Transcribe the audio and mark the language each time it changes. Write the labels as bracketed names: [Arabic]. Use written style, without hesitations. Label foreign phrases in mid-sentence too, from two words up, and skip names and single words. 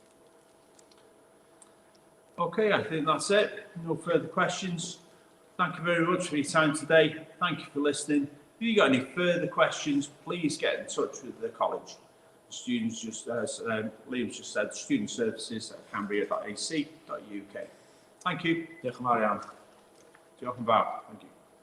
[English] Okay, I think that's it. No further questions. Thank you very much for your time today. Thank you for listening. If you've got any further questions, please get in touch with the college. Students, just as Liam's just said, student services at cambria.ac.uk. Thank you. [Welsh] Diolch yn fawr iawn. Diolch yn fawr. [English] Thank you.